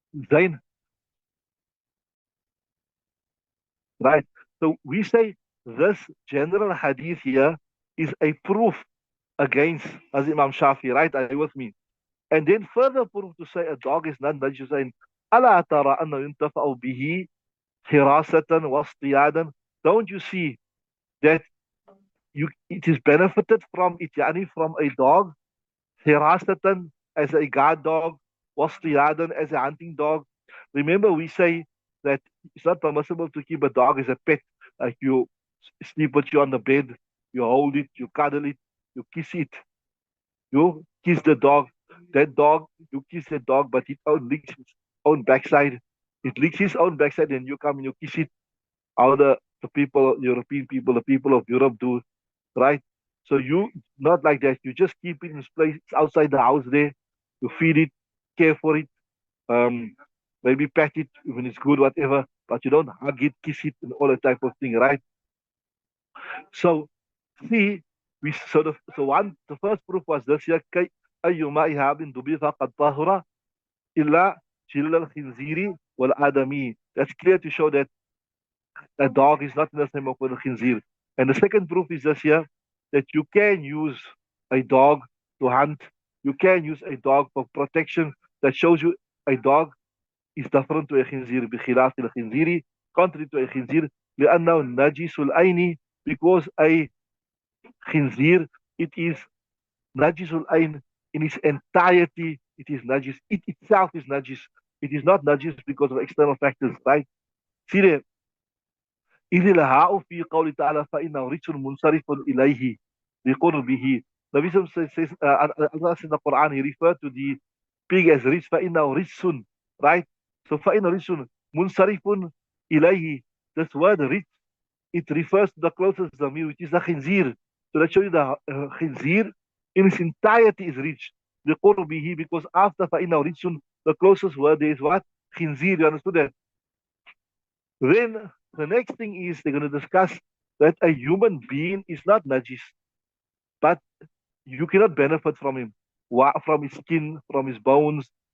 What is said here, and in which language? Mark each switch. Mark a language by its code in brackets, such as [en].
[en] Zain, right? So we say this general hadith here is a proof against as Imam Shafi, right? Are you with me? And then further proof to say a dog is not najis. [ar] ألا ترى أنه ينتفع به حراسة واصطيادا. [en] Don't you see that it is benefited from it, yani from a dog, حراسة as a guard dog, واصطيادا as a hunting dog. Remember we say that it's not permissible to keep a dog as a pet, like you sleep with you on the bed, you hold it, you cuddle it, you kiss it, you kiss the dog. That dog, you kiss the dog, but it licks its own backside. It licks his own backside, and you come and you kiss it. How the people, European people, the people of Europe do, right? So you not like that. You just keep it in its place. It's outside the house there. You feed it, care for it. Um, maybe pet it when it's good, whatever, but you don't hug it, kiss it, and all that type of thing, right? So, see, the first proof was this here, [ar] أيما إهاب دبي فقد طهر إلا جلد الخنزير والآدمي. [en] That's clear to show that a dog is not in the same of the khinzir. And the second proof is this here, that you can use a dog to hunt. You can use a dog for protection. That shows you a dog is different to a khinzir. [ar] بخلاف الخنزير, [en] contrary to a khinzir, [ar] لأنه نجس العين, [en] because a khinzir, it is najis al-ain in its entirety. It is najis. It itself is najis. It is not najis because of external factors, right? See there, [ar] إذ الهاء في قول تعالى فإنه رجس منصرف إليه بقربه. [en] The Wisdom says, Allah says in the Quran, He referred to the pig as rich, [ar] فإنه رجس, [en] right? So [ar] فإنه رجس منصرف إليه. [en] This word rich, it refers to the closest zamir, which is the khinzir. So let's show you the khinzir in its entirety is rich. بقربه, because after [ar] فإنه رجس, [en] the closest word there is what? Khinzir. You understood that? Then the next thing is they're going to discuss that a human being is not najis, but you cannot benefit from him, from his skin, from his bones.